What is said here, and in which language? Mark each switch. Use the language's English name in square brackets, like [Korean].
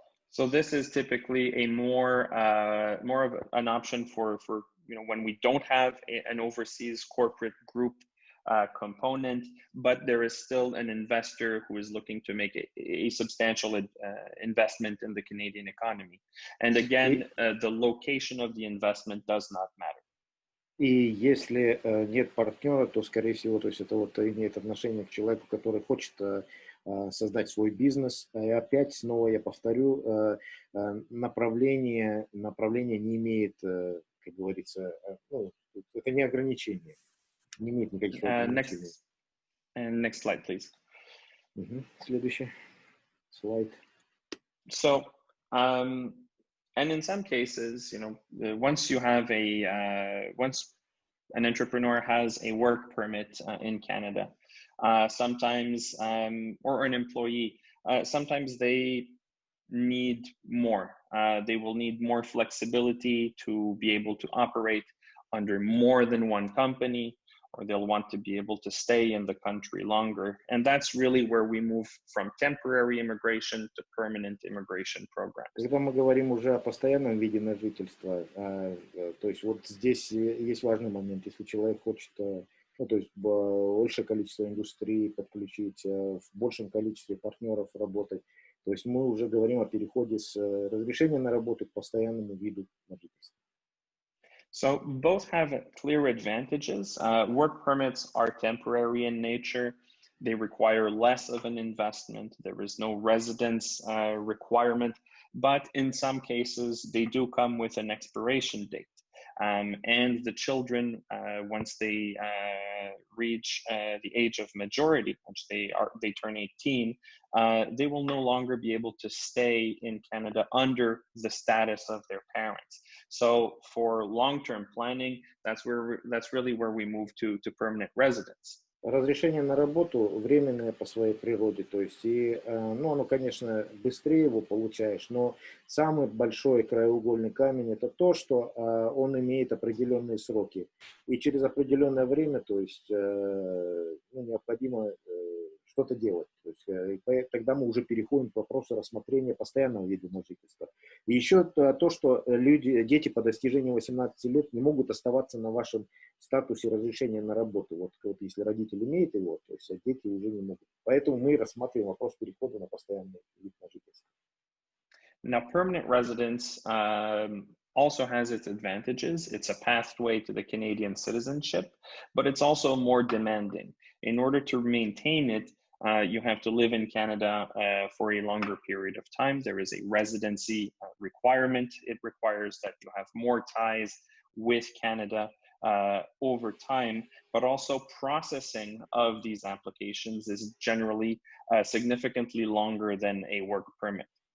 [English] So this is typically a more of an option for when we don't have an overseas corporate group component, but there is still an investor who is looking to make a substantial investment in the Canadian economy. And again, the location of the investment does not matter. [Russian] И если нет партнера, то, скорее всего, то есть это вот имеет отношение к человеку, который хочет создать свой бизнес. И опять, снова я повторю, направление не имеет, как говорится, это не ограничение, не имеет никаких ограничений. [English] Next slide, please. [Russian] Следующий слайд. [English] So, and in some cases, once you have once an entrepreneur has a work permit in Canada, sometimes, or an employee, sometimes they need more. They will need more flexibility to be able to operate under more than one company, or they'll want to be able to stay in the country longer. And that's really where we move from temporary immigration to permanent immigration programs. [Russian] Когда мы говорим уже о постоянном виде на жительство, то есть вот здесь есть важный момент. Если человек хочет, то есть большее количество индустрии подключить, в большем количестве партнеров работать, то есть мы уже говорим о переходе с разрешения на работу к постоянному виду на жительство. [English] So both have clear advantages. Work permits are temporary in nature. They require less of an investment. There is no residence requirement, but in some cases they do come with an expiration date. And the children, once they reach the age of majority, once they turn 18, they will no longer be able to stay in Canada under the status of their parents. So for long-term planning, that's really where we move to permanent residence. [Russian] Разрешение на работу временное по своей природе, то есть оно, конечно, быстрее его получаешь, но самый большой краеугольный камень это то, что он имеет определенные сроки, и через определенное время, то есть необходимо, что-то делать. То есть, тогда мы уже переходим к вопросу рассмотрения постоянного вида на жительство. И еще то, что дети по достижении 18 лет не могут оставаться на вашем статусе разрешения на работу. Вот если родитель имеет его, то есть дети уже не могут. Поэтому мы рассматриваем вопрос перехода на постоянный вид на жительство. [English] Now, permanent residence also has its advantages. It's a pathway to the Canadian citizenship, but it's also more demanding. In order to maintain it, you have to live in Canada for a longer period of time. There is a residency requirement. It requires that you have more ties with Canada over time, but also processing of these applications is generally significantly longer than a work permit.